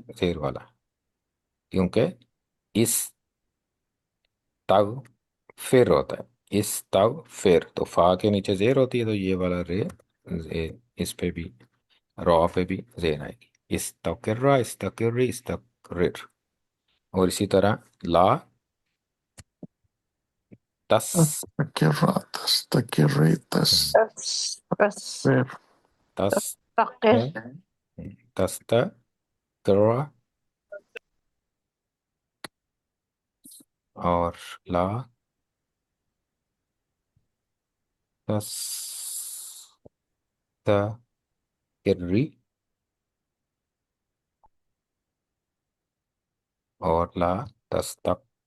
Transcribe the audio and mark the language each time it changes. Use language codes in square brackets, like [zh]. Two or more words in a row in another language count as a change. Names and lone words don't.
[ur] زیر والا، کیونکہ استغفر ہوتا ہے. استغفر، تو فا کے نیچے زیر ہوتی ہے، تو یہ والا رے، اس پہ بھی را پہ بھی زیر آئے گی. [ar] استقرّ، استقرّي، استقرِر. [ur] اور اسی طرح [ar] لا تس مستقر. تستقر. [ur] بس بس [ar] तस मुस्तकिर. تستقرّ. اور لا تستقرّي. اور لا تستقرر.